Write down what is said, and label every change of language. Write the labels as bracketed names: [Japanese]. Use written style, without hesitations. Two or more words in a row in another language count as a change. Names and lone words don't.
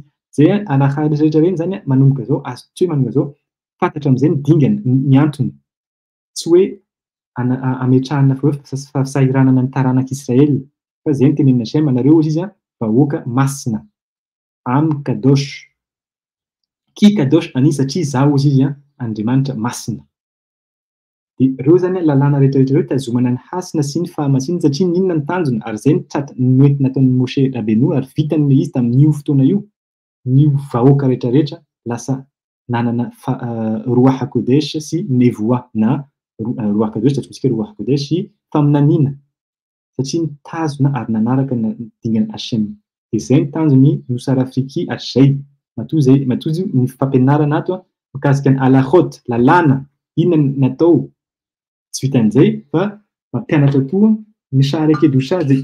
[Malagasy] Zay alakha rehetra reny zany manomboka zao azo tsy hoe manomboka zao fantatra am'izay ny dingany ny antony. Tsy hoe ametrahana fahasahiranana ny taranak'Israely fa zay ny tenenina Shem anareo izy vahoaka masina [Hebrew] עם קדוש כי קדוש אני [Malagasy] satria zaho izy Andriamanitra masina. De reo zany lalàna rehetra reo tazomana ny hasina sy ny fahamasinana satria ninona ny tanjony ary zay ny nataon'ny Moshe Rabbeinu ary vitany izy tamin'io fotoana io ny vahoaka rehetra lasa nanana [Hebrew] רוח הקודש [Malagasy] sy nevoa na [Hebrew] רוח הקודש [Malagasy] tantsika [Hebrew] רוח הקודש [Malagasy] faminaniana satria nitazona ary nanaraka ny dingany Hashem. De zay ny tanjony nosara Afriky hatrizay matozy ny fampianarana ato mikasika ny alachot lalàna inona natao tsy vitan'izay fa mampianatra koa ny Sha'ar HaKedusha